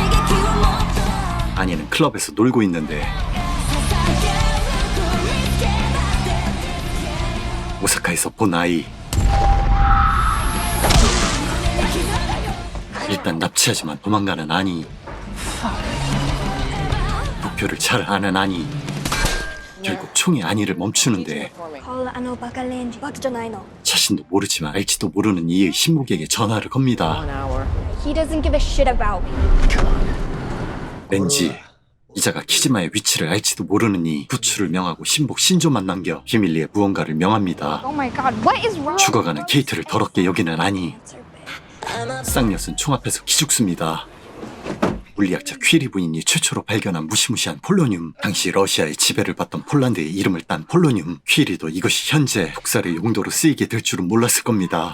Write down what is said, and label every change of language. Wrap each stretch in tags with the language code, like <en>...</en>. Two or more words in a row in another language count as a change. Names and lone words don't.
<ko>아니는 클럽에서 놀고 있는데 오사카에서 본 아이. 일단 납치하지만 도망가는 아니. 목표를 잘 아는 아니. 결국 총이 아니를 멈추는데</ko> <ja>顔がバカレンジバカじゃないの</ja> <ko>자신 자신도 모르지만 알지도 모르는 이의 신복에게 전화를 겁니다.</ko> <en>He doesn't give a shit about me.</en> <ko>렌지, 이자가 키지마의 위치를 알지도 모르는 이 부추를 명하고 신복 신조만 남겨 비밀리에 무언가를 명합니다.</ko> <en>Oh my god, what is wrong?</en> <ko>죽어가는 케이트를 더럽게 여기는 아니, 쌍엿은 총 앞에서 기죽습니다. 물리학자 퀴리 부인이 최초로 발견한 무시무시한 폴로늄, 당시 러시아의 지배를 받던 폴란드의 이름을 딴 폴로늄. 퀴리도 이것이 현재 독살의 용도로 쓰이게 될 줄은 몰랐을 겁니다.</ko>